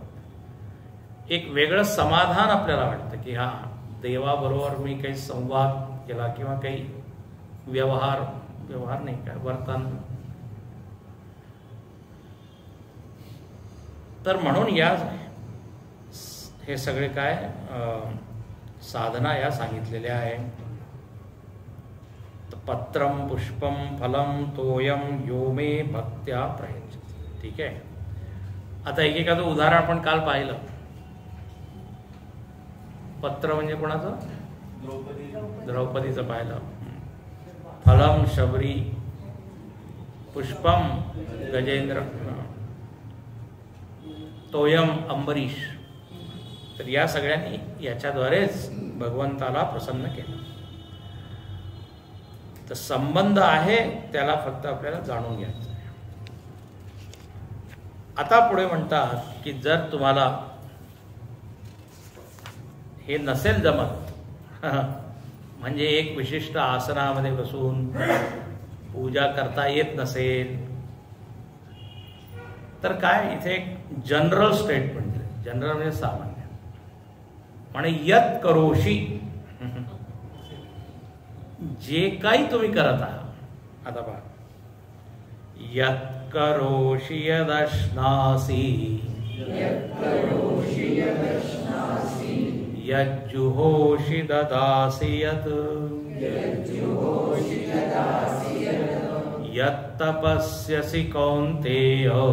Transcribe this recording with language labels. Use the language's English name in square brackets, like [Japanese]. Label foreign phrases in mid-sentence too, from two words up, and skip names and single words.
[Marathi] एक वेगळं समाधान आपल्याला वाटतं की हा देवाबरोबर मी काही संवाद केला किंवा काही व्यवहार नाही काय वर्तन. तर म्हणून या हे सगळे काय साधना या सांगितलेल्या आहे. [Sanskrit] पत्रम पुष्पम फलम तोयम यो मे भक्त्या प्रयच्छति. [Marathi] ठीक आहे. आता एकेकाचं उदाहरण आपण काल पाहिलं. पत्र म्हणजे कोणाचं, द्रौपदीचं पाहिलं. [Sanskrit] फलम शबरी, पुष्पम गजेंद्र, तोयम अंबरीश. [Marathi] तर या सगळ्यांनी याच्याद्वारेच भगवंताला प्रसन्न केलं. तर संबंध आहे त्याला फक्त आपल्याला जाणून घ्यायचं आहे. आता पुढे म्हणतात की जर तुम्हाला हे नसेल जमत, म्हणजे एक विशिष्ट आसनामध्ये बसून पूजा करता येत नसेल, तर काय इथे एक [English] general statement [Marathi] आहे. जनरल म्हणजे सामान्य, आणि [Sanskrit] यत करोशी, [Marathi] जे काही तुम्ही करत आहात. आता पहा, [Sanskrit] यत करोशी यदश्नासी, यज्जुहोषि ददासि यत्, यत्तपस्यसि कौन्तेय,